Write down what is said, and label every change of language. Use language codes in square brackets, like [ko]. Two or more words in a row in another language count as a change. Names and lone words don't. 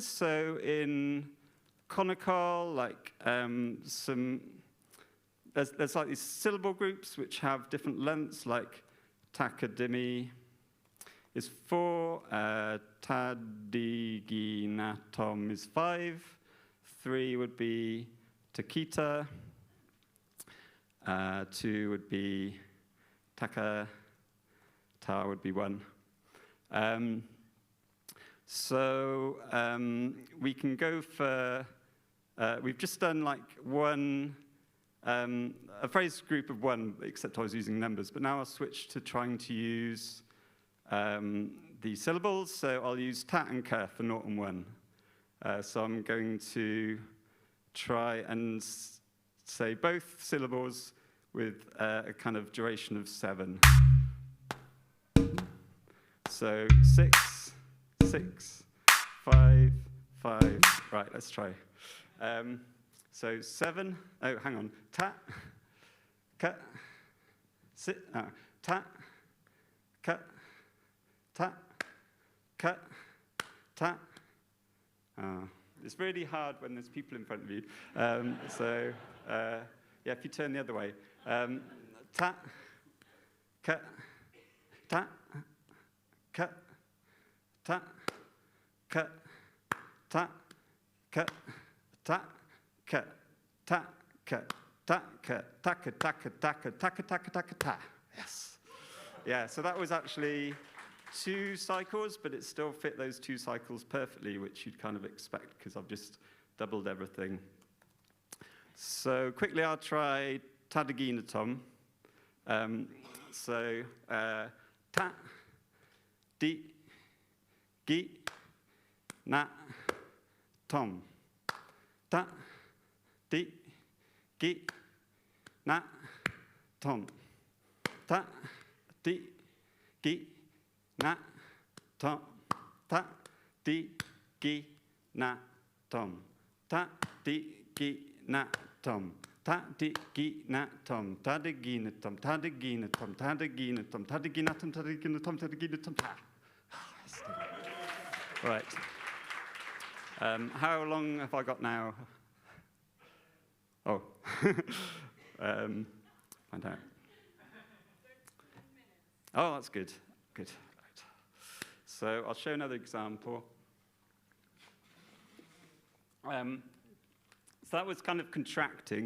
[en] So in konnakol, there's these syllable groups which have different lengths, like takadimi is 4, tadiginatom is 5, 3 would be takita, 2 would be taka, ta would be 1. We can go for, we've just done one, a phrase group of 1, except I was using numbers, but now I'll switch to trying to use the syllables. So I'll use ta and ka for 0 and 1. So I'm going to try and say both syllables with a kind of duration of 7. So 6, 6, 5, 5. Right, let's try. So 7. Oh, hang on. Ta, ka, sit. Ta, ka, ta, ka, ta. It's really hard when there's people in front of you. Yeah, if you turn the other way. Ta, ka, ta, ka, ta, ka, ta, ka, ta, ka, ta, ka, taka, taka, taka, taka, taka, taka, taka, ta. Yes. Yeah, so that was actually 2 cycles, but it still fit those 2 cycles perfectly, which you'd kind of expect, because I've just doubled everything. So quickly, I'll try tadagina tom. Ta, di, gi, na, tom. Ta, di, gi, na, tom. Ta, di, gi, na, tom. Ta, di, gi, na, tom. Ta, di, gi, na, tom. Ta, di, gi, na, tom. Ta, di, gi, na, tom. Ta, di, gi, na, tom. Ta, di, gi, na, tom. Ta, di, gi, na, tom. Ta, di, gi, na, tom. Ta, di, gi, na, tom. Ta. Right. How long have I got now? Oh. Find out. Oh, that's good. Good. Right. So I'll show another example. So that was kind of contracting.